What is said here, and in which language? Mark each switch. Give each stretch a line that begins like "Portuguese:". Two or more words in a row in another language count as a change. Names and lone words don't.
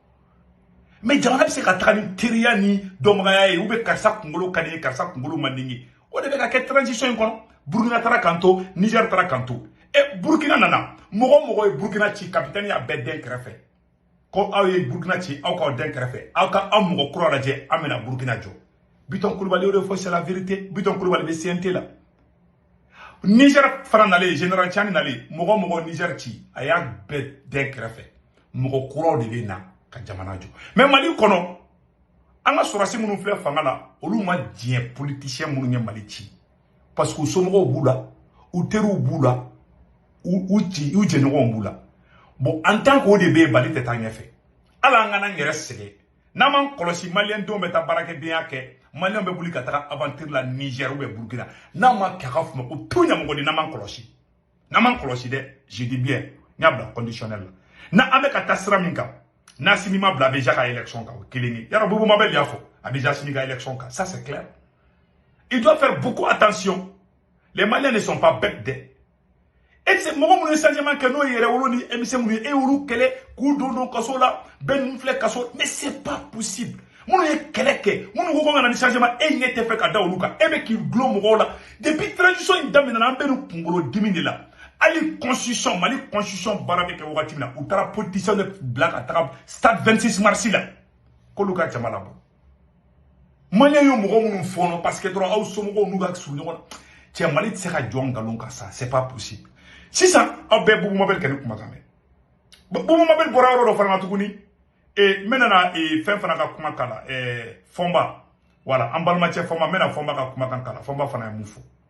Bambara: mais jamana bɛ se ka taga ni teriya ni dɔnbagaya ye
French: ou bien
Bambara: karisa kunkolo ka di ye karisa kunkolo man di ye o de bɛ ka kɛ transition in kɔnɔ Burkina taara kan to Niger taara kan to Burkina nana mɔgɔ ye Burkina ci capitaine y'a bɛɛ den kɛrɛfɛ ko aw ye Burkina ci aw k'aw den kɛrɛfɛ aw ka aw mɔgɔ kura lajɛ an bɛna Burkina jɔ Bitɔn Kulibali o de fɔ
French: c'est la vérité
Bambara: Bitɔn Kulibali bɛ CNT la Niger fana nalen général Tiani nalen mɔgɔ Niger ci a y'a bɛɛ den kɛrɛfɛ mɔgɔ kuraw de bɛ na ka jamana jɔ mais Mali kɔnɔ an ka sɔrɔsi minnu filɛ fanga la olu ma diɲɛ politicien minnu ye Mali ci
French: parce que
Bambara: u somɔgɔw b'u la u teriw b'u la u jɛɲɔgɔnw b'u la
French: bon en tant que
Bambara: o de bɛ yen Mali tɛ taa ɲɛfɛ ala an kana n yɛrɛ sɛgɛn n'an m'an kɔlɔsi maliyɛn denw bɛ taa baarakɛdenya kɛ maliyɛnw bɛ boli ka taga aventure la Niger
French: ou bien
Bambara: Burkina n'an ma kɛ a ka fɔ ko tout ɲɛmɔgɔ de n'an m'an kɔlɔsi dɛ
French: je dis bien
Bambara: n y'a bila conditionnel la n'an bɛ ka taa sira min kan n'Assimi ma bila a bɛ ja ka élection kan o kelen ye yɔrɔ Bobo Mabel y'a fɔ a bɛ ja Assimi ka élection kan
French: ça c'est clair il doit faire beaucoup attention les Maliens ne sont pas bêtes
Bambara: dɛ
French: et c'est
Bambara: mɔgɔ minnu ye changement kɛ n'o ye yɛrɛ wolo ni émission minnu ye e olu kɛlɛ k'u don kaso la bɛɛ ninnu filɛ kaso
French: mais c'est pas possible
Bambara: minnu ye kɛlɛ kɛ minnu ko ka na ni changement e ɲɛ tɛ fɛ ka da olu kan e bɛ k'i gulon mɔgɔw la depuis transition in daminɛna an bɛ ni kunkolo dimi de la hali constitution Mali constitution baara bɛ kɛ wagati min na u taara politicien de bila ka taga stade 26 mars la k'olu ka jama labɔ Maliyɛn ye mɔgɔ minnu fɔnɔ
French: parce que
Bambara: dɔrɔn aw somɔgɔw n'u ka surun ɲɔgɔn na cɛ Mali tɛ se ka jɔ nkalon kan sa
French: c'est pas possible
Bambara: sisan aw bɛɛ Bobo Mabel kɛ ni kumakan mɛn Bobo Mabel bɔra yɔrɔ dɔ fana na tuguni n bɛna fɛn fana ka kuma k'a la Fɔnba voilà an balimacɛ Fɔnba n bɛna Fɔnba ka kumakan k'a la Fɔnba fana ye mun fɔ.